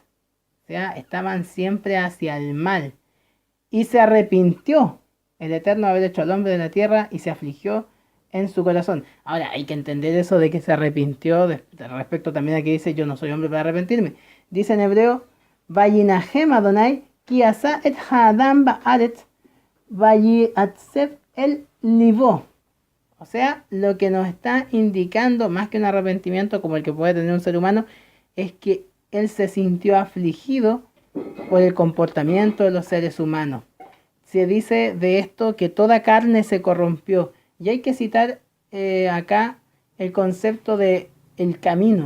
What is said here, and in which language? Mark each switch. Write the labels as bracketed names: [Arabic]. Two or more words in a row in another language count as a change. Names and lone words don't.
[Spanish] O sea, estaban siempre hacia el mal. Y se arrepintió el Eterno haber hecho al hombre de la tierra y se afligió en su corazón. Ahora, hay que entender eso de que se arrepintió respecto también a que dice, yo no soy hombre para arrepentirme. Dice en hebreo, [Hebrew] וינחם אדני, כי עשה את האדם בארץ, ויתעצב אל לבו. [Spanish] O sea, lo que nos está indicando, más que un arrepentimiento como el que puede tener un ser humano, es que él se sintió afligido por el comportamiento de los seres humanos. Se dice de esto que toda carne se corrompió. Y hay que citar acá el concepto de el camino.